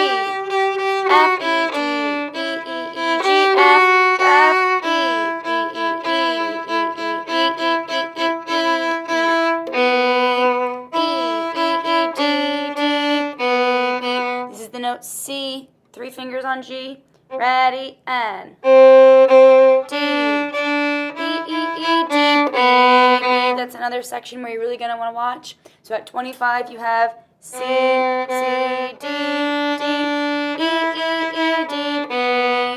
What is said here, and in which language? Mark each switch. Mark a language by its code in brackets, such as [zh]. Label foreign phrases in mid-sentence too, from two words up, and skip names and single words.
[en] F, E, D, E, E, E, G, F, F, E, E, E, E, E, E, E, D, D, B. This is the note C, 3 fingers on G. Ready, and D, E, E, E, D, B. That's another section where you're really going to want to watch. So at 25, you have C, C, D, D, E, E, E, D, B, B.